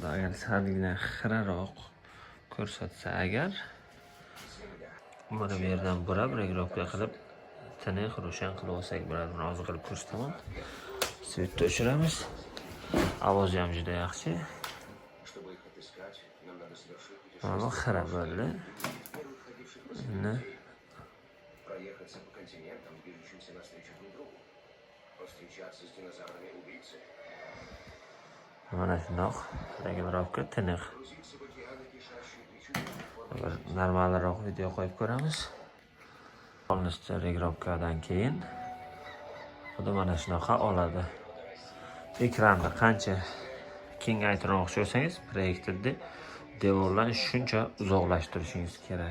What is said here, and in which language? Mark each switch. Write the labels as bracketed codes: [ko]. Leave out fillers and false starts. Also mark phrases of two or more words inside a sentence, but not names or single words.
[uz] Agar salgina xiraroq ko'rsatsa agar mana bu yerdan burab regrovka qilib tiniq ro'shan qilib olsak bo'ladi. Buni hozir qilib ko'rsataman. Svetni o'chiramiz. Ovozi ham juda yaxshi. Mana xira bo'ldi. [ru] Проехаться по континентам, движущимся навстречу друг другу. Повстречаться с динозаврами-убийцами. [uz] Mana shundoq regulirovka tiniq. Normalroq video qo'yib ko'ramiz. Polностью regulirovkadan keyin xuddi mana shunaqa oladi. Ekranni qancha kengaytirmoqchi bo'lsangiz, proyektorni devordan shuncha uzoqlashtirishingiz kerak.